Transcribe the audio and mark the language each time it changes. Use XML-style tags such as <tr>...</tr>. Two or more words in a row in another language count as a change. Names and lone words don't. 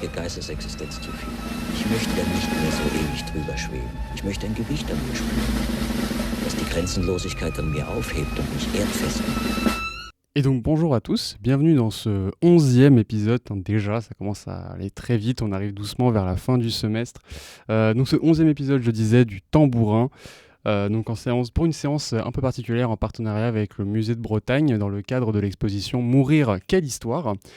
<de>Das ist Existenz zu viel. Ich möchte ja nicht mehr so ewig drüber schweben. Ich möchte ein Gewicht an mir spüren, das die Grenzenlosigkeit an mir aufhebt und mich erdfest macht.</de> <fr>Et donc bonjour à tous, bienvenue dans ce 11e épisode. Déjà, ça commence à aller très vite, on arrive doucement vers la fin du semestre. Donc ce 11e épisode, je disais, du Tambourin. Donc pour une séance un peu particulière en partenariat avec le Musée de Bretagne dans le cadre de l'exposition Mourir, quelle histoire.</fr>